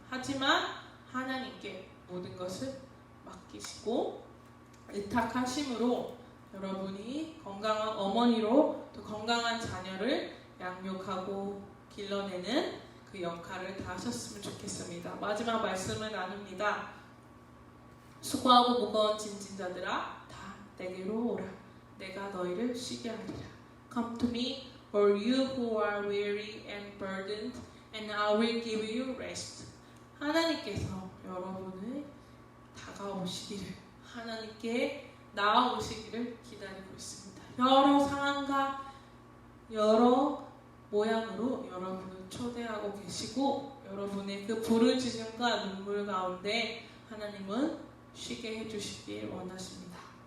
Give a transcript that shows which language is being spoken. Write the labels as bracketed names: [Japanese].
[Korean] 하지만 하나님께 모든 것을 맡기시고 의탁하심으로 여러분이 건강한 어머니로 또 건강한 자녀를 양육하고 길러내는 그 역할을 다 하셨으면 좋겠습니다. 마지막 말씀을 나눕니다. 수고하고 무거운 짐진 자들아 다 내게로 오라. 내가 너희를 쉬게 하리라. [English] Come to me, all you who are weary and burdened, and I will give you rest. [Korean] 하나님께서 여러분을 다가오시기를, 하나님께 나아오시기를 기다리고 있습니다. 여러 상황과 여러 모양으로 여러분을 초대하고 계시고 여러분의 그 부르짖음과 눈물 가운데 하나님은 쉬게 해주시길 원하십니다.